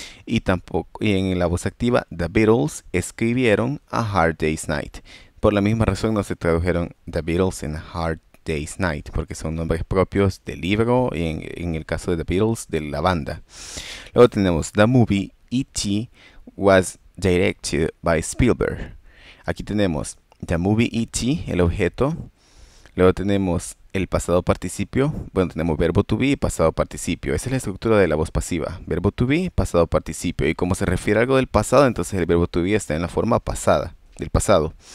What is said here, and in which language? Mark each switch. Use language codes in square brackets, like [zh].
[es] Y en la voz activa, The Beatles escribieron A Hard Day's Night. Por la misma razón no se tradujeron The Beatles en A Hard Day's Night, porque son nombres propios del libro y en el caso de The Beatles, de la banda. Luego tenemos [en] The Movie E.T. was directed by Spielberg. [es] Aquí tenemos [en] The Movie E.T., [es] el objeto. Luego tenemos el pasado participio. Bueno, tenemos verbo to be y pasado participio. Esa es la estructura de la voz pasiva. Verbo to be, pasado participio. Y como se refiere a algo del pasado, entonces el verbo to be está en la forma pasada, del pasado.